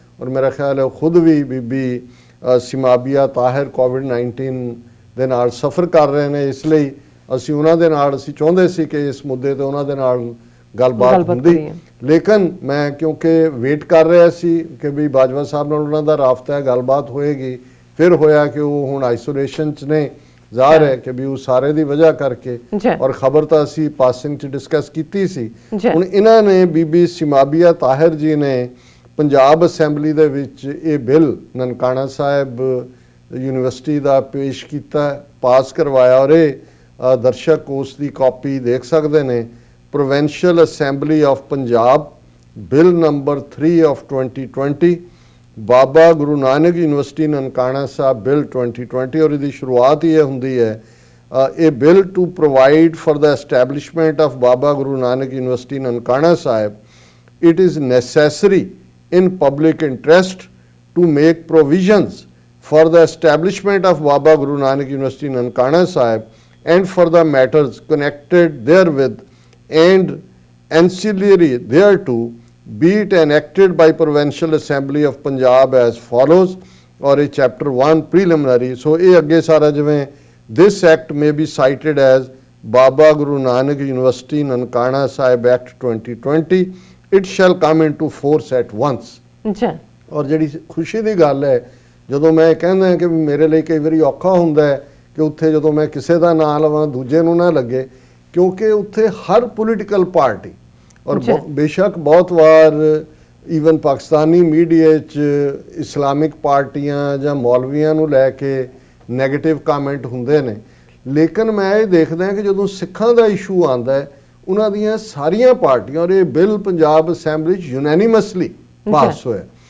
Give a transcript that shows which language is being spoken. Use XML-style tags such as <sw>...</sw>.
<pa>ਔਰ ਮੇਰਾ ਖਿਆਲ ਹੈ ਖੁਦ ਵੀ ਬੀਬੀ ਸਿਮਾਬੀਆ ਤਾਹਿਰ ਕੋਵਿਡ-19 ਦੇ ਨਾਲ ਸਫਰ ਕਰ ਰਹੇ ਨੇ, ਇਸ ਲਈ ਅਸੀਂ ਉਹਨਾਂ ਦੇ ਨਾਲ ਅਸੀਂ ਚਾਹੁੰਦੇ ਸੀ ਕਿ ਇਸ ਮੁੱਦੇ ਤੇ ਉਹਨਾਂ ਦੇ ਨਾਲ ਗੱਲਬਾਤ ਹੁੰਦੀ, ਲੇਕਿਨ ਮੈਂ ਕਿਉਂਕਿ ਵੇਟ ਕਰ ਰਿਹਾ ਸੀ ਕਿ ਵੀ ਬਾਜਵਾ ਸਾਹਿਬ ਨਾਲ ਉਹਨਾਂ ਦਾ ਰਾਬਤਾ ਹੈ, ਗੱਲਬਾਤ ਹੋਏਗੀ, ਫਿਰ ਹੋਇਆ ਕਿ ਉਹ ਹੁਣ ਆਈਸੋਲੇਸ਼ਨ 'ਚ ਨੇ, ਜ਼ਾਹਰ ਹੈ ਕਿ ਵੀ ਉਹ ਸਾਰੇ ਦੀ ਵਜ੍ਹਾ ਕਰਕੇ, ਔਰ ਖਬਰ ਤਾਂ ਅਸੀਂ ਪਾਸਿੰਗ 'ਚ ਡਿਸਕਸ ਕੀਤੀ ਸੀ। ਹੁਣ ਇਹਨਾਂ ਨੇ ਬੀਬੀ ਸਿਮਾਬੀਆ ਤਾਹਿਰ ਜੀ ਨੇ ਪੰਜਾਬ ਅਸੈਂਬਲੀ ਦੇ ਵਿੱਚ ਇਹ ਬਿੱਲ ਨਨਕਾਣਾ ਸਾਹਿਬ ਯੂਨੀਵਰਸਿਟੀ ਦਾ ਪੇਸ਼ ਕੀਤਾ, ਪਾਸ ਕਰਵਾਇਆ, ਔਰ ਇਹ ਦਰਸ਼ਕ ਉਸ ਦੀ ਕਾਪੀ ਦੇਖ ਸਕਦੇ ਨੇ। Provincial assembly of Punjab bill number 3 of 2020, Baba Guru Nanak university Nankana Sahib bill 2020, ਔਰ ਇਹਦੀ ਸ਼ੁਰੂਆਤ ਹੀ ਇਹ ਹੁੰਦੀ ਹੈ, ਇਹ bill</pa> <en>to provide for the establishment of Baba Guru Nanak university Nankana Sahib it is necessary in public interest to make provisions for the establishment of Baba Guru Nanak University Nankana Sahib and for the matters connected therewith and ancillary thereto, be it enacted by Provincial Assembly of Punjab as follows,</en> <pa>और ये</pa> <en>chapter 1 preliminary, so</en> <pa>ये अगे सारा जिवें</pa> <en>this act may be cited as Baba Guru Nanak University Nankana Sahib Act 2020, it shall come into force at once।</en> <pa>ਔਰ ਜਿਹੜੀ ਖੁਸ਼ੀ ਦੀ ਗੱਲ ਹੈ, ਜਦੋਂ ਮੈਂ ਕਹਿੰਦਾ ਕਿ ਮੇਰੇ ਲਈ ਕਈ ਵਾਰੀ ਔਖਾ ਹੁੰਦਾ ਹੈ ਕਿ ਉੱਥੇ ਜਦੋਂ ਮੈਂ ਕਿਸੇ ਦਾ ਨਾਂ ਲਵਾਂ ਦੂਜੇ ਨੂੰ ਨਾ ਲੱਗੇ, ਕਿਉਂਕਿ ਉੱਥੇ ਹਰ ਪੋਲੀਟੀਕਲ ਪਾਰਟੀ, ਔਰ ਬੇਸ਼ੱਕ ਬਹੁਤ ਵਾਰ ਈਵਨ ਪਾਕਿਸਤਾਨੀ ਮੀਡੀਆ 'ਚ ਇਸਲਾਮਿਕ ਪਾਰਟੀਆਂ ਜਾਂ ਮੌਲਵੀਆਂ ਨੂੰ ਲੈ ਕੇ ਨੈਗੇਟਿਵ ਕਾਮੈਂਟ ਹੁੰਦੇ ਨੇ, ਲੇਕਿਨ ਮੈਂ ਇਹ ਦੇਖਦਾ ਕਿ ਜਦੋਂ ਸਿੱਖਾਂ ਦਾ ਇਸ਼ੂ ਆਉਂਦਾ ਹੈ ਉਹਨਾਂ ਦੀਆਂ ਸਾਰੀਆਂ ਪਾਰਟੀਆਂ, ਔਰ ਇਹ ਬਿੱਲ ਪੰਜਾਬ ਅਸੈਂਬਲੀ 'ਚ ਯੂਨੈਨਿਮਸਲੀ ਪਾਸ ਹੋਇਆ।</pa>